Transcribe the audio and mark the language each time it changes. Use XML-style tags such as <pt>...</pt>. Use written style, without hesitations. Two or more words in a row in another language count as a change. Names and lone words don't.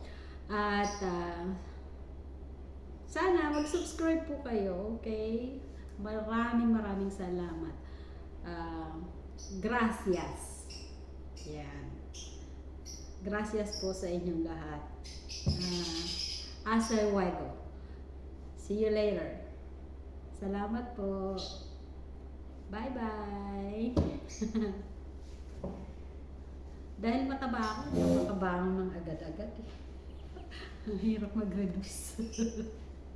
<tl>At, sana mag-subscribe po kayo, okay? Maraming salamat. Gracias. Yan. Gracias po sa inyong lahat.</tl> <es>Hasta luego.</es> <en>See you later.</en> <tl>Salamat po. Bye-bye. Dahil mataba ako ng agad-agad. Hirap mag-reduce.</tl>